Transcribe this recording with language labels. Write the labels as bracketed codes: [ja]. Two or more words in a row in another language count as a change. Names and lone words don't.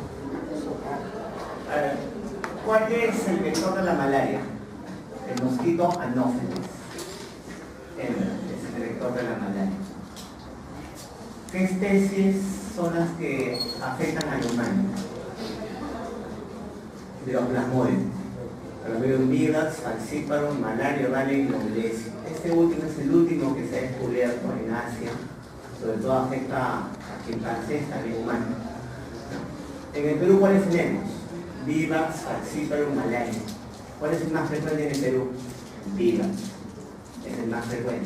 [es] A ver, ¿cuál es el vector de la malaria? El mosquito Anopheles. Es el vector de la malaria. ¿Qué especies son las que afectan al humano? De los plasmodios. Plasmodium vivax, falciparum, malaria, vale y nobilesis. Este último es el último que se ha descubierto en Asia. Sobre todo afecta a chimpancés, también humanos. En el Perú, ¿cuáles tenemos? Vivax, falciparum, malaria. ¿Cuál es el más frecuente en el Perú? Vivax. Es el más frecuente.